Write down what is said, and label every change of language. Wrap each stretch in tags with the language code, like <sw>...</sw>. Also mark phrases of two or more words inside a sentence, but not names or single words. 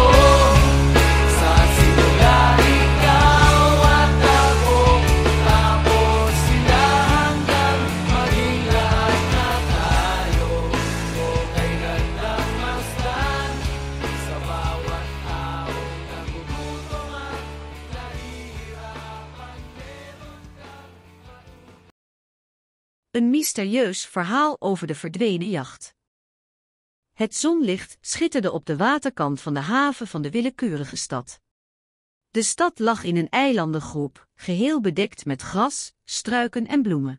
<tl>Sa simula ikaw at ako, tapos sila hanggang maging lahat na tayo. Okay, gandang masdan sa bawat taong nagugutom at nahihirapan.</tl> <nl>Een mysterieus verhaal over de verdwenen jacht. Het zonlicht schitterde op de waterkant van de haven van de willekeurige stad. De stad lag in een eilandengroep, geheel bedekt met gras, struiken en bloemen.</nl>